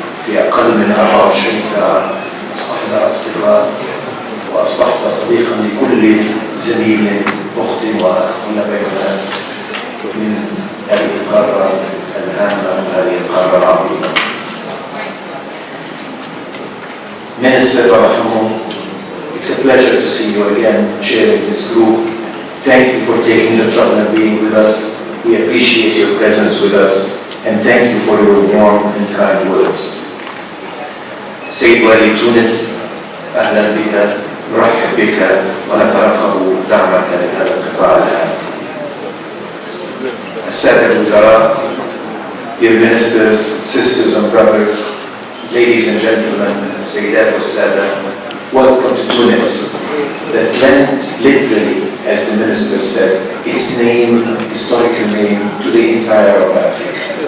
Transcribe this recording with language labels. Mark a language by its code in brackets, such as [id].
[ar] في أقل من 24 ساعة أصبحنا أصدقاء وأصبحت صديقا لكل زميل أخت وأخ هنا بيننا من هذه القارة الهامة وهذه القارة العظيمة. [en] Minister Barahamo, it's a pleasure to see you again sharing this group. Thank you for taking the trouble and being with us. We appreciate your presence with us and thank you for your warm and kind words. [ar] سيد والي تونس، أهلا بك، نرحب بك ونترقب دعمك لهذا القطاع الهام. السادة الوزراء, [en] dear ministers, sisters and brothers, ladies and gentlemen, [ar] السيدات والسادة, [en] welcome to Tunis, that lends literally, as the minister said, its name, historical name, to the entire of Africa.